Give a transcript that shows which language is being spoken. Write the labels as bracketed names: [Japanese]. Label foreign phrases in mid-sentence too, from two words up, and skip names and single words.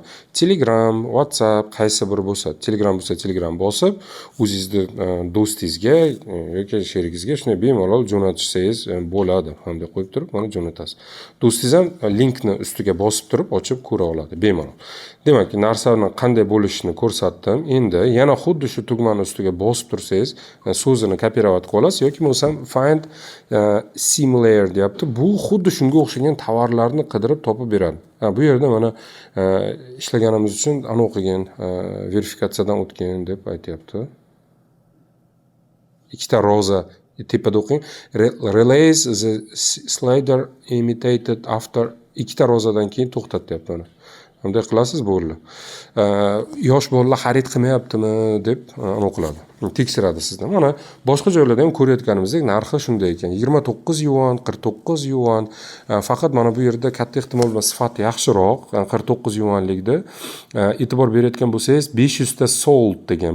[Uzbek] Telegram, WhatsApp qaysi biri bo'lsa, Telegram bo'lsa Telegram bosib, o'zingizning do'stingizga yoki sherigingizga shunday bemalol jo'natsangiz bo'ladi. Hamda qo'yib turib, mana jo'natasiz. Do'stingiz ham linkni ustiga bosib turib, ochib ko'ra oladi. Bemalol. Demak, narsani qanday bo'lishini ko'rsatdim. Endi yana xuddi shu tugmani ustiga bosib tursangiz, so'zini kopirovat qilib olasiz yoki bo'lmasa [English] find similar [Uzbek] deyapti. Bu xuddi shunga o'xshagan tovarlarni qidirib topib beradi. Bu yerda mana ishlaganimiz uchun ana o'qigan verifikatsiyadan o'tgan deb aytayapti. Ikkita roza tepada o'qing. [English] Relays the slider imitated after [Uzbek] ikkita rozadan keyin to'xtat deyapti mana. Bunday qilasiz bo'ldi. Yosh bolalar xarid qilmayaptimi deb aniqladi. Tekshiradi sizdan. Mana boshqa joylarda ham ko'rayotganimizdek narxi shunday ekan. 29 yuan, 49 yuan. Faqat mana bu yerda katta ehtimol bilan sifat yaxshiroq, 49 yuanlikda e'tibor berayotgan bo'lsangiz 500 ta sold degan.